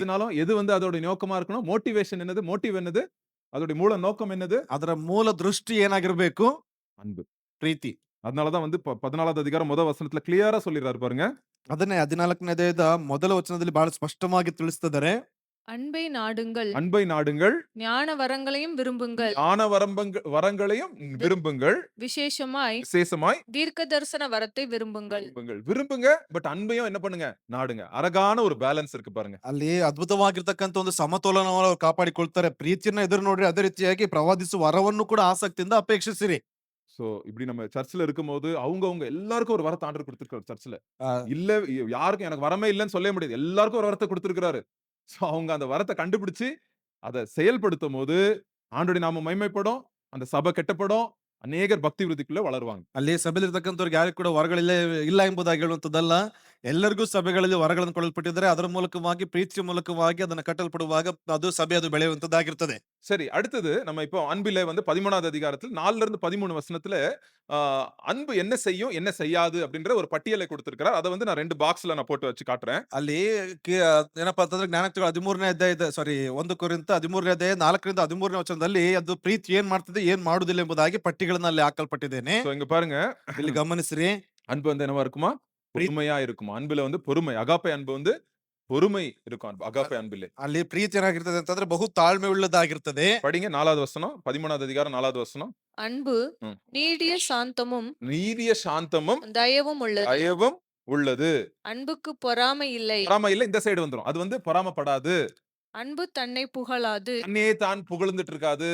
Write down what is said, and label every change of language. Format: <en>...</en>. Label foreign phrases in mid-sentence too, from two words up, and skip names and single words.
<ta>எதுனாலும் எது வந்து அதோட நோக்கமா இருக்கணும்? மோட்டிவேஷன் என்னது? மோட்டிவ் என்னது? அதோட மூல நோக்கம் என்னது?</ta> <kn>ಅದರ ಮೂಲ ದೃಷ್ಟಿ ಏನಾಗಿರ್ಬೇಕು?</kn> <ta>அன்பு.</ta> <kn>ಪ್ರೀತಿ.</kn> <ta>அதனால தான் வந்து 14வது அதிகாரம் முதல் வசனத்துல கிளியரா சொல்லிறாரு பாருங்க.</ta> <kn>ಅದನ್ನೇ 14ನೇ ಅಧ್ಯಾಯದ ಮೊದಲ ವಚನದಲ್ಲಿ ಬಹಳ ಸ್ಪಷ್ಟವಾಗಿ ತಿಳಿಸುತ್ತಿದ್ದಾರೆ.</kn> <ta>அன்பை நாடுங்கள், அன்பை நாடுங்கள், ஞான வரங்களையும் விரும்புங்கள், ஞான வரங்களையும் விரும்புங்கள், விசேஷமாய் விசேஷமாய் தீர்க்க தரிசன வரத்தை விரும்புங்கள். விரும்புங்க. பட் அன்பையும் என்ன பண்ணுங்க? நாடுங்க. அழகான ஒரு பேலன்ஸ் இருக்கு பாருங்க.</ta> <kn>ಅಲ್ಲಿ ಅದ್ಭುತವಾಗಿರ್ತಕ್ಕಂಥ ಒಂದು ಸಮತೋಲನವನ್ನು ಅವ್ರು ಕಾಪಾಡಿಕೊಳ್ತಾರೆ. ಪ್ರೀತಿಯನ್ನ ಎದುರು ನೋಡ್ರಿ, ಅದೇ ರೀತಿಯಾಗಿ ಪ್ರವಾದಿಸುವ ವರವನ್ನು ಕೂಡ ಆಸಕ್ತಿಯಿಂದ ಅಪೇಕ್ಷಿಸಿರಿ.</kn> <ta>சோ இப்படி நம்ம சர்ச்ல இருக்கும்போது அவங்கவங்க எல்லாருக்கும் ஒரு வரத்த ஆண்டவர் குடுத்திருக்காரு சர்ச்ல. ಆ, இல்ல யாருக்கும் எனக்கு வரமே இல்லன்னு சொல்லவே முடியாது. எல்லாருக்கும் ஒரு வரத்த குடுத்திருக்காரு. சோ அவங்க அந்த வரத்த கண்டுபிடிச்சு அத செயல்படுத்தும்போது ஆண்டவருடைய நாமம் மகிமைப்படும். அந்த சபை கெட்டப்படும். அநேகர் பக்தி விருத்திக்குள்ள வளருவாங்க.</ta> <kn>ಅಲ್ಲಿ ಸಭೆಯಲ್ಲಿರ್ತಕ್ಕಂಥವ್ರಿಗೆ ಯಾರಿಗೂ ಕೂಡ ವರಗಳಿಲ್ಲ ಇಲ್ಲ ಎಂಬುದಾಗಿ ಹೇಳುವಂತದ್ದಲ್ಲ. ಎಲ್ಲರಿಗೂ ಸಭೆಗಳಲ್ಲಿ ವರಗಳನ್ನು ಕೊಡಲ್ಪಟ್ಟಿದ್ದಾರೆ. ಅದರ ಮೂಲಕವಾಗಿ ಪ್ರೀತಿಯ ಮೂಲಕವಾಗಿ ಅದನ್ನ ಕಟ್ಟಲ್ಪಡುವಾಗ ಅದು ಸಭೆ ಅದು ಬೆಳೆಯುವಂತದ್ದಾಗಿರ್ತದೆ.</kn> <ta>சரி, அடுத்தது நம்ம இப்போ அன்பிலே வந்து 13வது அதிகாரத்தில் 4ல இருந்து 13 வசனத்துல அன்பு என்ன செய்யும், என்ன செய்யாது அப்படின்ற ஒரு பட்டியலை கொடுத்திருக்கிறார். அத வந்து நான் 2 பாக்ஸ்ல நான் போட்டு வச்சு காட்டுறேன்.</ta> <kn>ಅಲ್ಲಿ ಏನಪ್ಪಾ ಅಂತಂದ್ರೆ ಜ್ಞಾನೋಕ್ತಿಗಳು 13ನೇ ಅಧ್ಯಾಯದ 1 ಕೊರಿಂಥ 13ನೇ ಅಧ್ಯಾಯ 4ರಿಂದ 13ನೇ ವಚನದಲ್ಲಿ ಅದು ಪ್ರೀತಿ ಏನ್ ಮಾಡ್ತದೆ ಏನ್ ಮಾಡುದಿಲ್ಲ ಎಂಬುದಾಗಿ ಪಟ್ಟಿಗಳನ್ನ ಅಲ್ಲಿ ಹಾಕಲ್ಪಟ್ಟಿದ್ದೇನೆ.</kn> <ta>சோ இங்க பாருங்க.</ta> <kn>ಇಲ್ಲಿ ಗಮನಿಸ್ರಿ.</kn> <ta>அன்பு வந்து என்னவா இருக்குமா? பொறுமையா இருக்குமா. அன்புல வந்து பொறுமை. அகாப்பே அன்பு வந்து பொறுமை இருக்கும். அகாப்பே அன்பிலே.</ta> <kn>ಅಲ್ಲಿ ಪ್ರೀತಿ ಏನಾಗಿರ್ತದೆ ಅಂತಂದ್ರೆ ಬಹು ತಾಳ್ಮೆ ಉಳ್ಳದಾಗಿರ್ತದೆ.</kn> <ta>படிங்க 4வது வசனம். 13வது அதிகாரம் 4வது வசனம். அன்பு நீடிய சாந்தமும் நீடிய சாந்தமும் தயவும் உள்ளது. தயவும் உள்ளது. அன்புக்கு பொறாமை இல்லை. பொறாமை இல்ல, இந்த சைடு வந்துரும். அது வந்து பொறாமைப்படாது. அன்பு தன்னை புகழாது. தன்னையே தான் புகழ்ந்துட்டு இருக்காது.</ta>